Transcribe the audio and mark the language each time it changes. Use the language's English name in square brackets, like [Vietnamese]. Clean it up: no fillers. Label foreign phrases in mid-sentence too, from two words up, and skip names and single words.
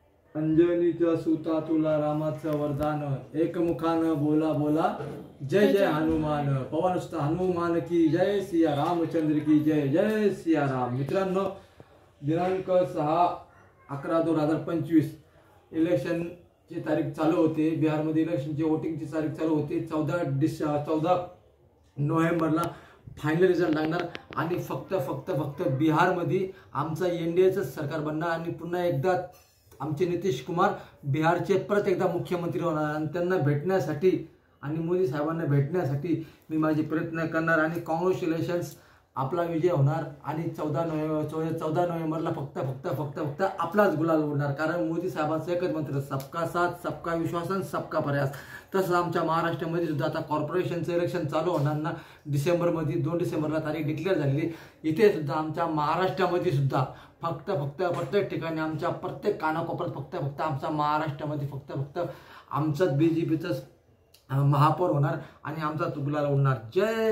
[Marathi] अंजनीच्या सुता तुला रामाचं वरदान, एकमुखानं बोला बोला जय जय हनुमान, [Hindi] पवनसुत हनुमान की जय, सिया रामचंद्र की जय, जय सिया राम। [Marathi] मित्रांनो, दिनांक 6/11/2025 इलेक्शनची तारीख चालू होते। बिहारमध्ये इलेक्शनची वोटिंगची तारीख चालू होती। 14 नोव्हेंबरला फायनल रिझल्ट लागणार आणि फक्त बिहारमध्ये आमचा एनडीएचं सरकार बनणार आणि पुन्हा एकदा आमचे नितीश कुमार बिहारचे परत एकदा मुख्यमंत्री होणार आणि त्यांना भेटण्यासाठी आणि मोदी साहेबांना भेटण्यासाठी मी माझे प्रयत्न करणार आणि कॉंग्रॅच्युलेशन्स, आपला विजय होणार आणि 14 नोव्हेंबरला फक्त आपलाच गुलाल उडणार। कारण मोदी साहेबांचं एकच मंत्र, [Hindi] सबका साथ, सबका विश्वास [Marathi] आणि [Hindi] सबका प्रयास। [Marathi] तसंच आमच्या महाराष्ट्रामध्ये सुद्धा आता कॉर्पोरेशनचं इलेक्शन चालू होणार ना, डिसेंबरमध्ये 2 डिसेंबरला तारीख डिक्लेअर झालेली। इथे सुद्धा आमच्या महाराष्ट्रामध्ये सुद्धा फक्त प्रत्येक ठिकाणी आमच्या प्रत्येक कानाकोपऱ्यात फक्त आमच्या महाराष्ट्रामध्ये फक्त आमचाच बीजेपीचाच महापौर होणार आणि आमचा गुलाल उडणार।